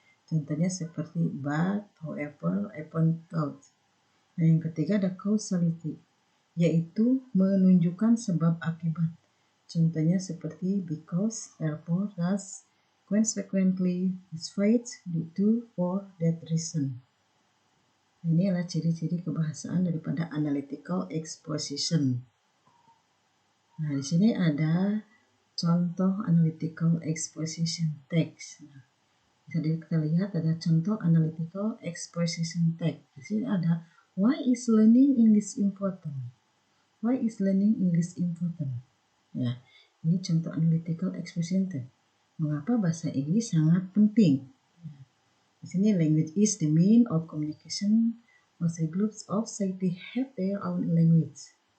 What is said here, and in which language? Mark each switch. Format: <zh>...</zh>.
<id>Contohnya seperti</id> <en>but, however, upon, thought.</en> <id>Yang ketiga ada causality, yaitu menunjukkan sebab akibat. Contohnya seperti</id> <en>because, therefore, thus, consequently, despite, due to, for that reason.</en> <id>Ini adalah ciri-ciri kebahasaan daripada analytical exposition. Nah, di sini ada contoh analytical exposition text. Nah, bisa kita lihat ada contoh analytical exposition text. Di sini ada</id> <en>why is learning English important? Why is learning English important?</en> <id>Ya, ini contoh analytical exposition text. Mengapa bahasa Inggris sangat penting? Di sini</id> <en>language is the mean of communication. Most groups of society have their own language.</en>